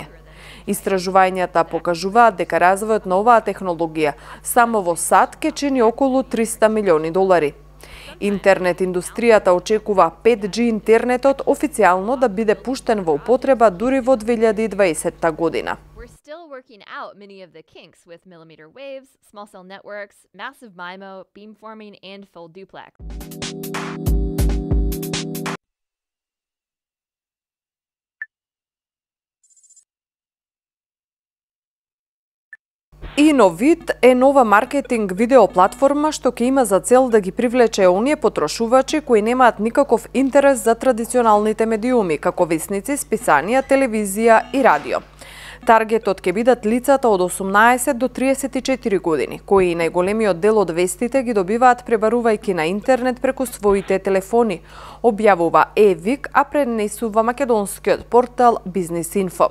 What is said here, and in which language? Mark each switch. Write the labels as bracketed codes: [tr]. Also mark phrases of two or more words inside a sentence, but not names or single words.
[mk] Истражувањата покажуваат дека развојот на оваа технологија само во САД ќе чини околу $300 милиони. Интернет индустријата очекува 5G интернетот официјално да биде пуштен во употреба дури во 2020 година. [en] We're still working out many of the kinks with millimeter waves, small cell networks, massive MIMO, beamforming, and full duplex. [mk] Innovit е нова маркетинг видео платформа што ќе има за цел да ги привлече оние потрошувачи кои немаат никаков интерес за традиционалните медиуми, како весници, списанија, телевизија и радио. Таргетот ќе бидат лицата од 18 до 34 години, кои најголемиот дел од вестите ги добиваат пребарувајќи на интернет преку своите телефони, објавува ЕВИК, а пренесува македонскиот портал Business Info.